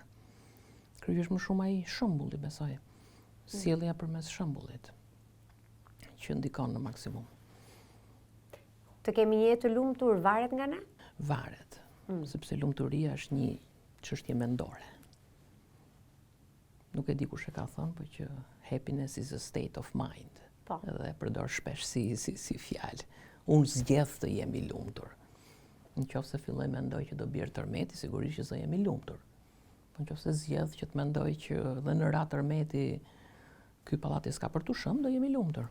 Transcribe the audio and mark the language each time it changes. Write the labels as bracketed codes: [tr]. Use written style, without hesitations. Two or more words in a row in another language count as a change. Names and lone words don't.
[sq] Kryesisht më shumë ai shembulli besoj. Sjellja përmes shembullit që ndikon në maksimum. Të kemi një jetë të lumtur varet nga ne? Varet, sepse lumturia është një çështje mendore. Nuk e di kush e ka thënë, por që [en] happiness is a state of mind. [sq] Po. Edhe e përdor shpesh si fjalë. Unë zgjedh të jemi lumtur. Nëse filloj mendoj që do bjerë tërmeti, sigurisht që do jemi lumtur. Po nëse zgjedh që të mendoj që dhe në rat tërmeti ky pallati s'ka për të shëm, do jemi lumtur.